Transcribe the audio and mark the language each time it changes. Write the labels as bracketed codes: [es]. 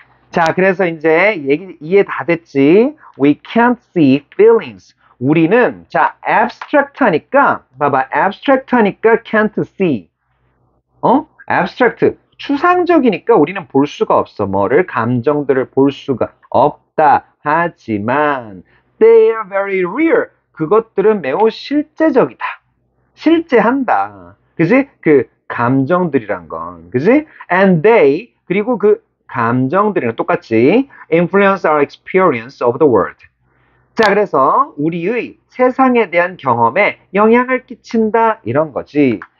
[ko] 자, 그래서 이제 이해 다 됐지? [en] We can't see feelings. [ko] 우리는, 자, abstract 하니까, 봐봐, abstract 하니까 [en] can't see. abstract. [ko] 추상적이니까 우리는 볼 수가 없어. 뭐를? 감정들을 볼 수가 없다. [en] 하지만, they are very real. [ko] 그것들은 매우 실제적이다. 실제한다. 그지? 그 감정들이란 건. 그지? [en] And they, [ko] 그리고 그 감정들이랑 똑같이 [en] influence our experience of the world. [ko] 자, 그래서 우리의 세상에 대한 경험에 영향을 끼친다 이런 거지.